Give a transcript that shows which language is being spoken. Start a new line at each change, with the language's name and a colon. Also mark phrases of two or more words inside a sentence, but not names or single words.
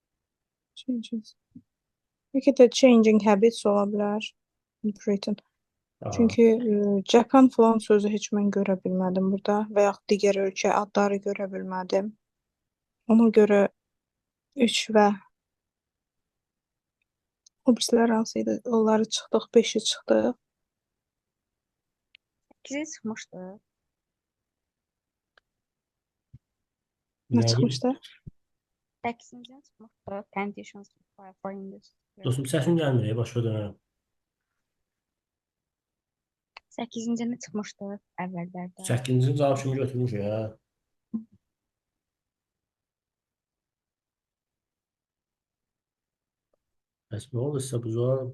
Azerbaijani: Changes. Bəlkə də
English: changing habits
Azerbaijani: ola bilər.
English: In Britain. Aha.
Azerbaijani: Çünki Japan falan sözü heç mən görə bilmədim burada və yaxud digər ölkə adları görə bilmədim. Ona görə 3 və o birisilər hansı idi? Onları çıxdıq, 5-i çıxdıq. 8-i çıxmışdı. Nə Nəyi? çıxmışdı? 8-ci çıxmışdı.
English: Conditions required for industry.
Azerbaijani: Dostum səsin gəlmir, başa dönərəm. 8-ci çıxmışdı əvvəllərdə. 8-ci cavab kimi götürmüş ya. Bəs nə oldu sizə bu zor?